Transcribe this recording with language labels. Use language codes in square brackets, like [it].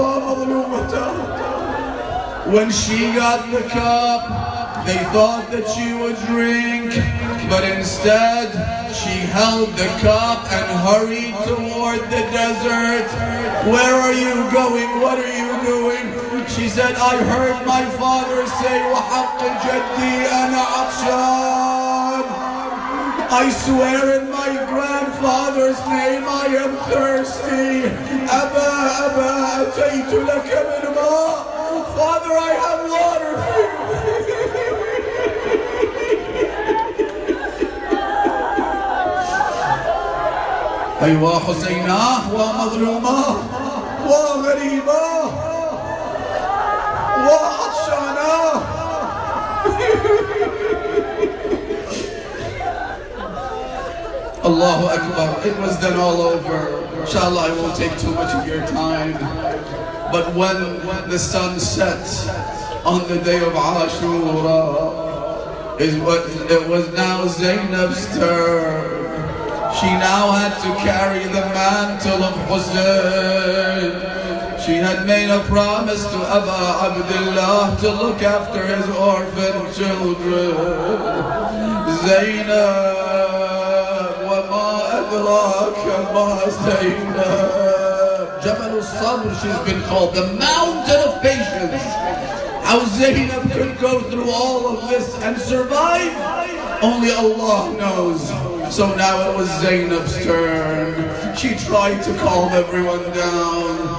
[en] When she got the cup, they thought that she would drink, but instead she held the cup and hurried toward the desert. Where are you going? What are you doing? She said, I heard my father say, [ar] وَحَقِّ جَدِّي أَنَا عَطْشَانٌ. [en] I swear in my grandfather's name I am thirsty. [ar] Abba, Abba, أَتَيْتُ لَكَ مِنْ مَاءٍ. [en] Father, I have water for you. [ar] أيوة حسينة ومظلومة وغريبة وعطشانة. [en] Allahu Akbar. It was then all over. Inshallah, I won't take too much of your time. But when the sun sets on the day of Ashura, it was now Zeynep's turn. She now had to carry the mantle of Hussain. She had made a promise to Aba Abdullah to look after his orphan children. [ar] Zeynep, وَمَا أَدْرَاكَ مَا Zeynep. [en] Jabal al-Sabr, she's been called the mountain of patience. How Zeynep could go through all of this and survive, only Allah knows. So now it was Zeynep's turn. She tried to calm everyone down.